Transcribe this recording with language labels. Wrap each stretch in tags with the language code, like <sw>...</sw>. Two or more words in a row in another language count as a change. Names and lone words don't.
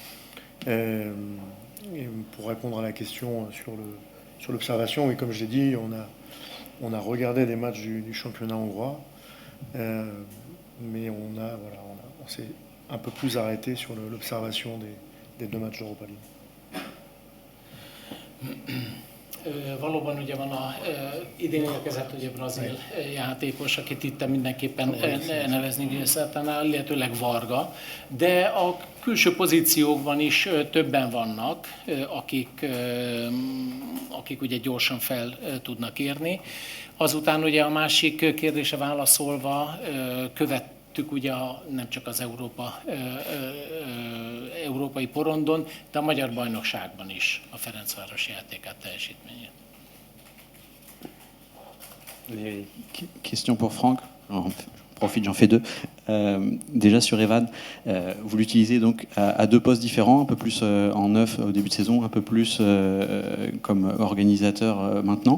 <fr>Et pour répondre à la question sur l'observation, oui, comme je l'ai dit, on a regardé des matchs du championnat hongrois, mais on s'est un peu plus arrêté sur l'observation des 2 matchs d'Europa League.</fr> <hu>Valóban ugye van idén érkezett ugye brazil játékos, akit itt mindenképpen nevezni szeretne, illetőleg Varga, de a külső pozíciókban is többen vannak, akik ugye gyorsan fel tudnak érni. Azután ugye a másik kérdése válaszolva követtük ugye nem csak az európai porondon, de a magyar bajnokságban is a Ferencváros játékát, teljesítményét.</hu> <fr>Question pour Franck. Profite, j'en fais deux. Déjà sur Evan, vous l'utilisez donc à 2 postes différents, un peu plus en neuf au début de saison, un peu plus comme organisateur maintenant.</fr>